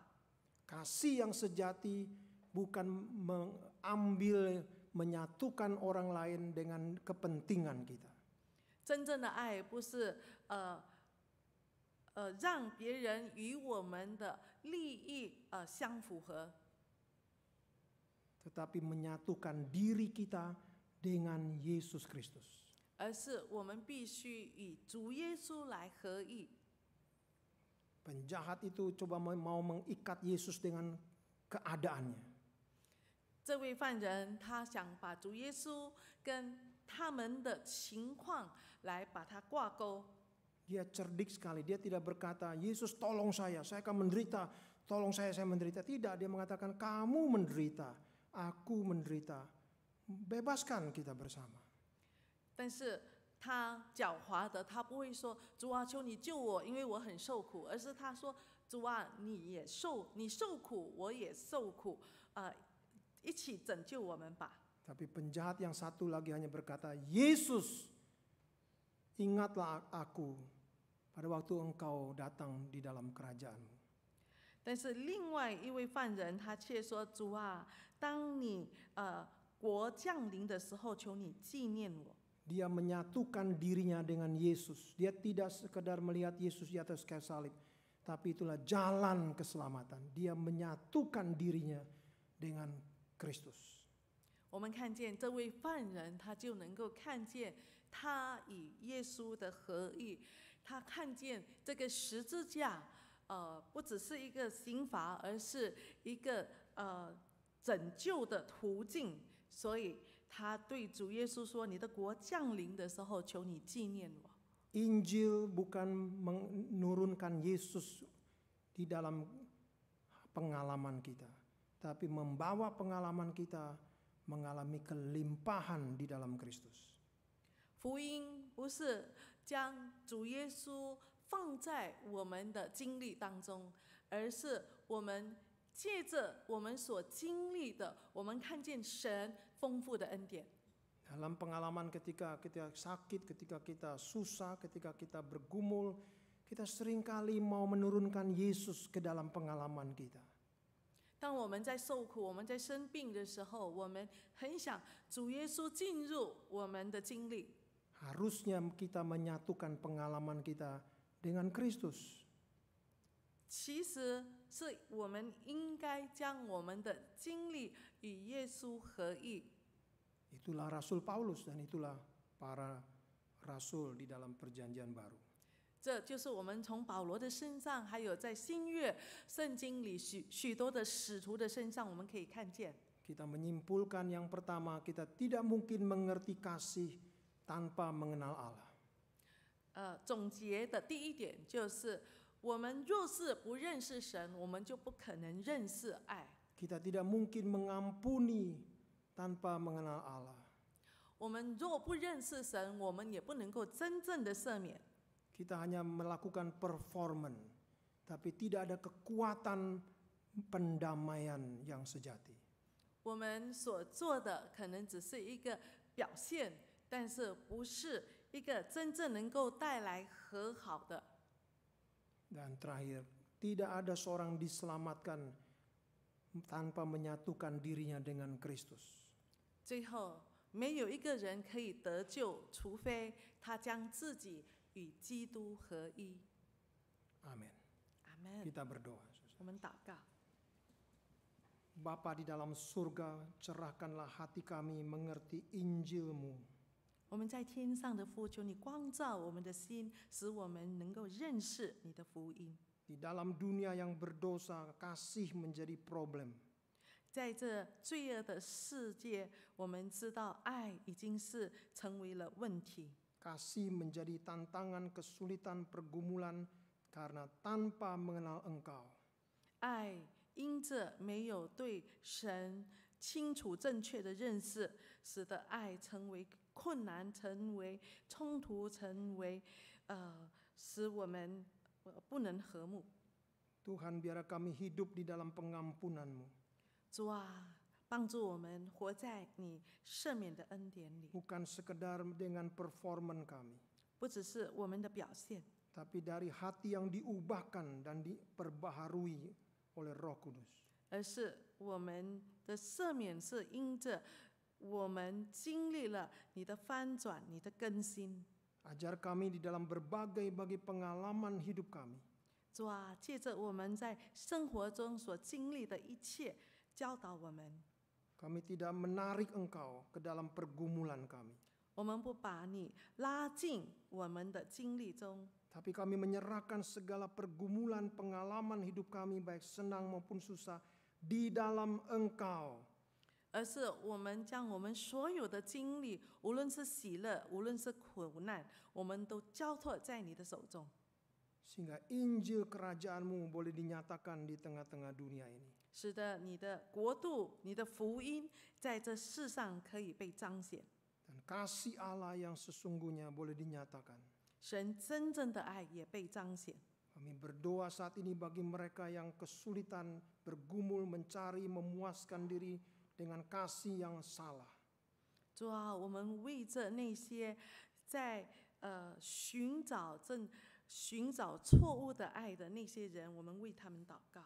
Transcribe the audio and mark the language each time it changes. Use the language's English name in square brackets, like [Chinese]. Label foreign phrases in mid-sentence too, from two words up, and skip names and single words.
[Indonesian] Kasih yang sejati bukan mengambil, menyatukan orang lain dengan kepentingan kita. [Chinese] 真正的爱不是让别人与我们的利益相符合， [Indonesian] tetapi menyatukan diri kita dengan Yesus Kristus. [Chinese] 而是我们必须与主耶稣来合一。 [Indonesian] Penjahat itu coba mau mengikat Yesus dengan keadaannya. [Chinese] 这位犯人他想把主耶稣跟他们的情况来把它挂钩。 [Indonesian] Dia cerdik sekali, dia tidak berkata, Yesus tolong saya akan menderita, tolong saya menderita. Tidak, dia mengatakan kamu menderita, aku menderita, bebaskan kita bersama. [Chinese] 但是他狡猾的，他不会说主啊，求你救我，因为我很受苦，而是他说主啊，你受苦，我也受苦，一起拯救我们吧。 [Indonesian] Tapi penjahat yang satu lagi hanya berkata, Yesus, ingatlah aku pada waktu engkau datang di dalam kerajaanmu. [Chinese] 但是另外一位犯人他却说主啊，当你国降临的时候，求你纪念我。 [Indonesian] Dia menyatukan dirinya dengan Yesus. Dia tidak sekedar melihat Yesus di atas kayu salib, tapi itulah jalan keselamatan. Dia menyatukan dirinya dengan Kristus. [Chinese] 我们看见这位犯人，他就能够看见他与耶稣的合一，他看见这个十字架，不只是一个刑罚，而是一个拯救的途径。所以他对主耶稣说：“你的国降临的时候，求你纪念我。” [Indonesian] Injil bukan menurunkan Yesus di dalam pengalaman kita, tapi membawa pengalaman kita mengalami kelimpahan di dalam Kristus. [Chinese] 福音不是将主耶稣放在我们的经历当中，而是我们借着我们所经历的，我们看见神丰富的恩典。 [Indonesian] Dalam pengalaman ketika kita sakit, ketika kita susah, ketika kita bergumul, kita seringkali mau menurunkan Yesus ke dalam pengalaman kita. [Chinese] 当我们在受苦、我们在生病的时候，我们很想主耶稣进入我们的经历。 [Indonesian] Harusnya kita menyatukan pengalaman kita dengan Kristus. [Chinese] 其实是我们应该将我们的经历与耶稣合一。 [Indonesian] Itulah Rasul Paulus dan itulah para rasul di dalam perjanjian baru. [Chinese] 这就是我们从保罗的身上，还有在新约圣经里许多的使徒的身上，我们可以看见。 [Indonesian] Kita menyimpulkan yang pertama, kita tidak mungkin mengerti kasih tanpa mengenal Allah. [Chinese] 总结的第一点就是，我们若是不认识神，我们就不可能认识爱。 [Indonesian] Kita tidak mungkin mengampuni tanpa mengenal Allah. [Chinese] 我们若不认识神，我们也不能够真正的赦免。 [Indonesian] Kita hanya melakukan performance, tapi tidak ada kekuatan pendamaian yang sejati. [Chinese] 我们所做的可能只是一个表现，但是不是一个真正能够带来和好的。 [Indonesian] Dan terakhir, tidak ada seorang diselamatkan tanpa menyatukan dirinya dengan Kristus. [Chinese] 最后，没有一个人可以得救，除非他将自己与基督合一。 [Indonesian] Amin. [Chinese] 阿门。 [Indonesian] Kita berdoa. [Chinese] 我们祷告。 [Indonesian] Bapa di dalam surga, cerahkanlah hati kami mengerti Injil-Mu. [Chinese] 我们在天上的父，求你光照我们的心，使我们能够认识你的福音。 [Indonesian] Di dalam dunia yang berdosa, kasih menjadi problem. [Chinese] 在这罪恶的世界，我们知道爱已经是成为了问题。 [Indonesian] Kasih menjadi tantangan, kesulitan, pergumulan karena tanpa mengenal Engkau. [Chinese] 爱因着没有对神清楚正确的认识，使得爱成为困难，成为冲突，成为使我们不能和睦。 [Indonesian] Tuhan, biar kami hidup di dalam pengampunan-Mu. [Chinese] 主啊，帮助我们活在你赦免的恩典里， [Indonesian] Bukan sekedar dengan performan kami, [Chinese] 不只是我们的表现， [Indonesian] tapi dari hati yang diubahkan dan diperbaharui oleh Roh Kudus. [Chinese] 而是我们的赦免是因着我们经历了你的翻转、你的更新。 [Indonesian] Ajar kami di dalam berbagai pengalaman hidup kami. [Chinese] 主啊，借着我们在生活中所经历的一切，教导我们， [Indonesian] Kami tidak menarik Engkau ke dalam pergumulan kami, [Chinese] 我们不把你拉进我们的经历中， [Indonesian] tapi kami menyerahkan segala pergumulan pengalaman hidup kami baik senang maupun susah di dalam Engkau. [Chinese] 而是我们将我们所有的经历，无论是喜乐，无论是苦难，我们都交托在你的手中， [Indonesian] Sehingga Injil kerajaan-Mu boleh dinyatakan di tengah-tengah dunia ini. [Chinese] 使得你的国度、你的福音在这世上可以被彰显， [Indonesian] Dan kasih Allah yang sesungguhnya boleh dinyatakan. [Chinese] 神真正的爱也被彰显。 [Indonesian] Kami berdoa saat ini bagi mereka yang kesulitan bergumul mencari memuaskan diri dengan kasih yang salah. [Chinese] 主啊，我们为着那些在寻找错误的爱的那些人，我们为他们祷告，